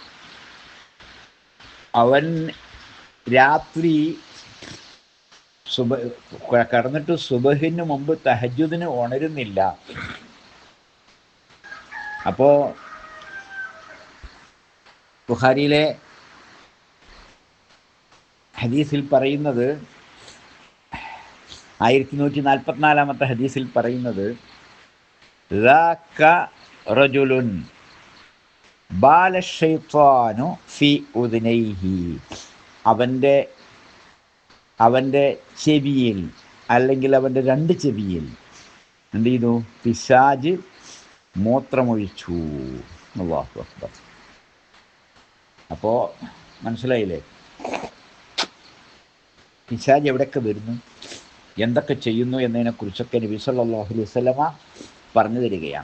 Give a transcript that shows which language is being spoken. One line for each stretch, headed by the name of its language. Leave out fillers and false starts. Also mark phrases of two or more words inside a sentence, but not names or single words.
Malayalam: അവൻ രാത്രി കിടന്നിട്ട് സുബഹിന് മുമ്പ് തഹജ്ജുദിന് ഉണരുന്നില്ല. അപ്പോൾ ബുഖാരിയിലെ ഹദീസിൽ പറയുന്നത്, 1144 ഹദീസിൽ പറയുന്നത്,
Arabic: ذاك رجل بال الشيطان في أذنيه,
Malayalam: അവൻ്റെ ചെവിയിൽ, അല്ലെങ്കിൽ അവൻ്റെ 2 ചെവിയിൽ എന്ത് ചെയ്തു? പിശാച് മൂത്രമൊഴിച്ചു.
Arabic: الله أكبر.
Malayalam: അപ്പോൾ മനസ്സിലായില്ലേ പിശാച് എവിടെയൊക്കെ വരുന്നു, എന്തൊക്കെ ചെയ്യുന്നു എന്നതിനെക്കുറിച്ചൊക്കെ നബി
Arabic: صلى الله عليه وسلم
Malayalam: പറഞ്ഞു തരികയാണ്.